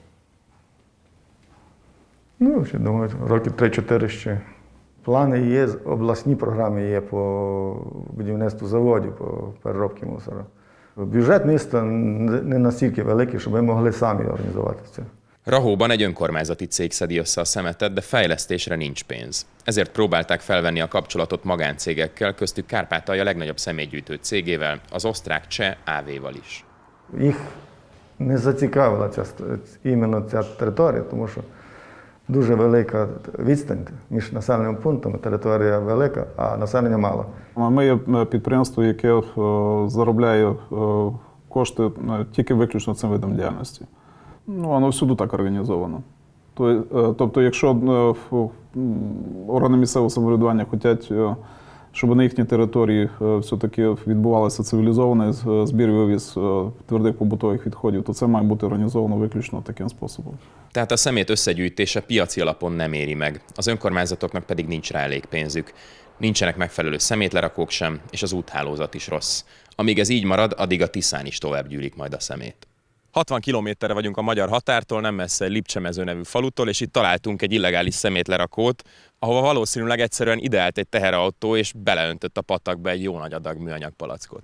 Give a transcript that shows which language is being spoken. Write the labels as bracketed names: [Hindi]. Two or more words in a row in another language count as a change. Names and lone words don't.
[Ukrainian] Ну, ще думаю, роки 3-4 ще. Плани є, обласні програми є по будівництву заводів, по переробці мусора. Бюджет міста не настільки великий, щоб ми могли самі організувати це. [Hungarian] Rahóban egy önkormányzati cég szedi össze a szemetet, de fejlesztésre nincs pénz. Ezért próbálták felvenni a kapcsolatot magáncégekkel, köztük Kárpátalja legnagyobb személygyűjtő cégével, az osztrák-cseh AV-val is. [Ukrainian] Їх не зацікавила іменно ця територія, тому що дуже велика відстань між населеними пунктами, територія велика, а населення мало. Ми є підприємство, яке заробляє кошти тільки виключно цим видом діяльності. Воно всюди так організовано. Тобто, якщо органи місцевого самоврядування хочуть, щоб на їхній території все-таки відбувалося цивілізований збір і вивіз твердих побутових відходів, то це має бути організовано виключно таким способом. [Hungarian] Tehát a szemét összegyűjtése piaci alapon nem éri meg, az önkormányzatoknak pedig nincs rá elég pénzük. Nincsenek megfelelő szemétlerakók sem, és az úthálózat is rossz. Amíg ez így marad, addig a Tiszán is tovább gyűlik majd a szemét. 60 kilométerre vagyunk a magyar határtól, nem messze egy Lipcsemező nevű falutól, és itt találtunk egy illegális szemétlerakót, ahova valószínűleg egyszerűen ideállt egy teherautó, és beleöntött a patakba egy jó nagy adag műanyag palackot.